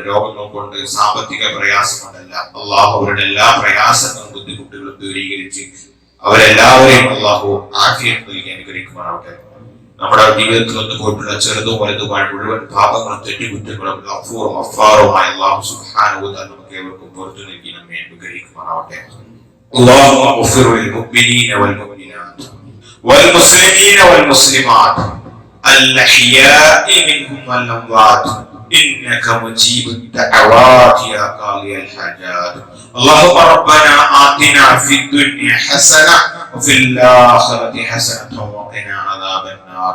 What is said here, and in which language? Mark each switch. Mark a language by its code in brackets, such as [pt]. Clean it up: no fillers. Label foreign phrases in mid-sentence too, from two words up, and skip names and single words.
[ml] രോഗങ്ങൾ കൊണ്ട്, സാമ്പത്തിക പ്രയാസം കൊണ്ടല്ല. അല്ലാഹു അവരുടെ എല്ലാ പ്രയാസങ്ങളും ബുദ്ധിമുട്ടുകളും ദൂരീകരിച്ച് അവരെല്ലാവരെയും അല്ലാഹു ആഫിയത്ത് നൽകി അനുഗ്രഹിക്കുമാറാവട്ടെ. നമ്മുടെ ജീവിതത്തിൽ നിന്ന് പോയിട്ടുള്ള ചെറുതും വലുതുമായ മുഴുവൻ പാപങ്ങളും തെറ്റുകുറ്റങ്ങളും ഗഫൂറുമായ [ar] الله سبحانه وتعالى [ml] നമുക്ക് ഏവർക്കും പുറത്തു നൽകി നമ്മെ അനുഗ്രഹിക്കുമാറാവട്ടെ. [ar] اللهم اغفر للمؤمنين والمؤمنات والمسلمين والمسلمات الأحياء منهم والأموات إنك مجيب الدعوات يا قاضي الحاجات. اللهم ربنا آتنا في الدنيا حسنة وفي الآخرة حسنة وقنا عذاب النار.